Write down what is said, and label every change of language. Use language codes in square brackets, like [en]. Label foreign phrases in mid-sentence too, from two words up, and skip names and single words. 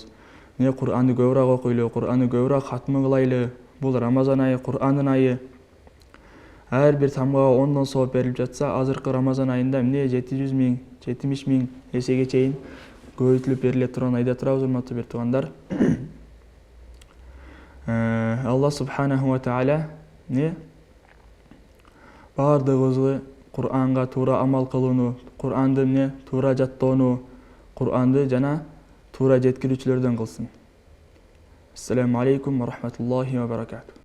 [ky] Кур'анды көбүрөөк окуйлу, Кур'анды көбүрөөк хатмы кылайлы. Бул Рамазан айы, Кур'андын айы. Ар бир тамгага 10дон сооп берилип жатса, азыркы Рамазан айында 700 000, 70 000 эсеге чейин көбөйтүлүп бериле турган айда турабыз, урматтуу бир туугандар. [ar] الله سبحانه وتعالى [ky] баардыгыбызды Кур'анга туура амал кылууну, Кур'анды туура жаттоону, Кур'анды жана туура жеткирүүчүлөрдөн кылсын. [ar] السلام عليكم ورحمة الله وبركاته.